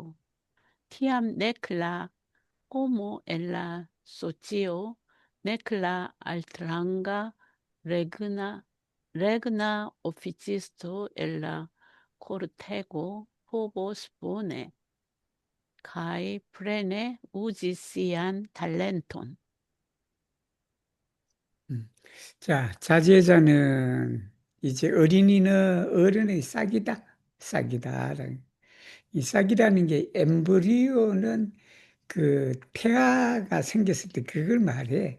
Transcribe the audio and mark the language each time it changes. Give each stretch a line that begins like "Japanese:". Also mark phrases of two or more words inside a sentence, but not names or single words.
Esperanto: Tiam nek la homo en la socio, nek la altranga regna oficisto en la cortego povos bone kaj plene uzi sian talenton.
Korean: 자, 자제자는 이제 어린이는 어른의 싹이다. 싹이다. 이 싹이라는 게 엠브리오는 그 태아가 생겼을 때 그걸 말해.